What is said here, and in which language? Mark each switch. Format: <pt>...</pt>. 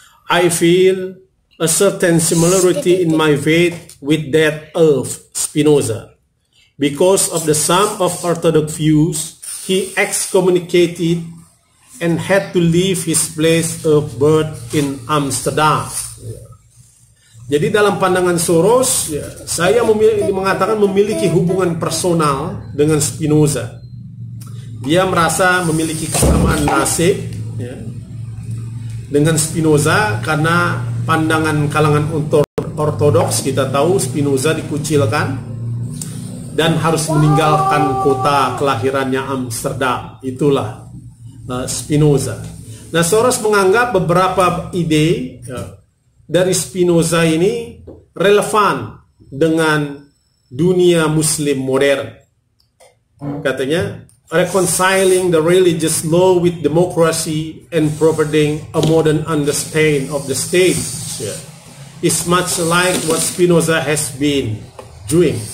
<en>I feel a certain similarity in my faith with that of Spinoza. Because of the sum of orthodox views, he excommunicated and had to leave his place of birth in Amsterdam.</en> <id>Jadi dalam pandangan Soros, saya mengatakan memiliki hubungan personal dengan Spinoza. Dia merasa memiliki kesamaan nasib dengan Spinoza karena pandangan kalangan ortodoks. Kita tahu Spinoza dikucilkan dan harus meninggalkan kota kelahirannya Amsterdam. Itulah Spinoza. Nah, Soros menganggap beberapa ide dari Spinoza ini relevan dengan dunia Muslim modern. Katanya,</id> <en>reconciling the religious law with democracy and providing a modern understanding of the state is much like what Spinoza has been doing.</en>